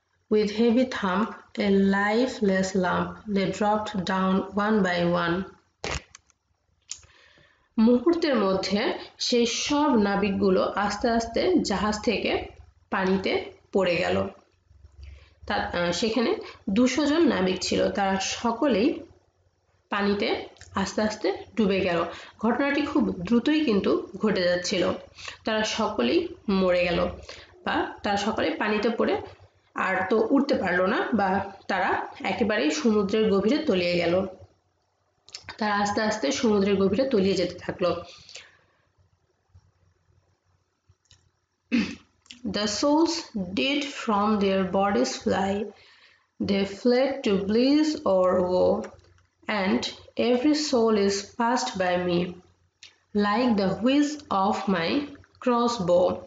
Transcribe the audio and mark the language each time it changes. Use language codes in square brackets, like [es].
[en] With heavy thump, a lifeless lump, they dropped down one by one. [bn] মুহূর্তের মধ্যে সেই সব নাবিকগুলো আস্তে আস্তে জাহাজ থেকে পানিতে পড়ে গেল। সেখানে 200 জন নাবিক ছিল, তারা সকলেই পানিতে আস্তে আস্তে ডুবে গেল। ঘটনাটি খুব দ্রুতই কিন্তু ঘটে যাচ্ছিল। তারা সকলেই মরে গেল বা তারা সকলে পানিতে পড়ে আর তো উঠতে পারলো না, বা তারা একেবারেই সমুদ্রের গভীরে তলিয়ে গেল। তারা আস্তে আস্তে সমুদ্রের গভীরে তলিয়ে যেতে থাকলো। [en] The souls did from their bodies fly, they fled to bliss or woe, and every soul is passed by me, like the whiz of my crossbow.